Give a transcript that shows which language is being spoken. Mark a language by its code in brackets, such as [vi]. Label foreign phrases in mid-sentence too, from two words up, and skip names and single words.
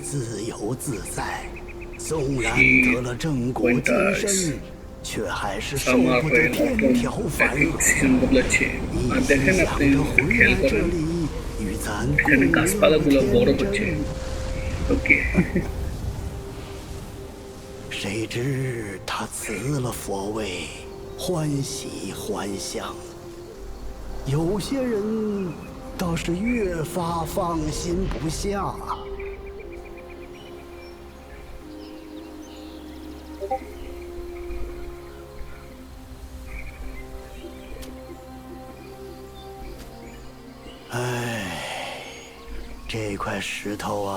[bn] সিজন বদলাচ্ছে। আর দেখেন আপনি খেয়াল করেন এখানে গাছপালাগুলো বড় হচ্ছে। ওকে [zh] 谁知他辞了佛位，欢喜还乡。有些人倒是越发放心不下。唉，这块石头啊。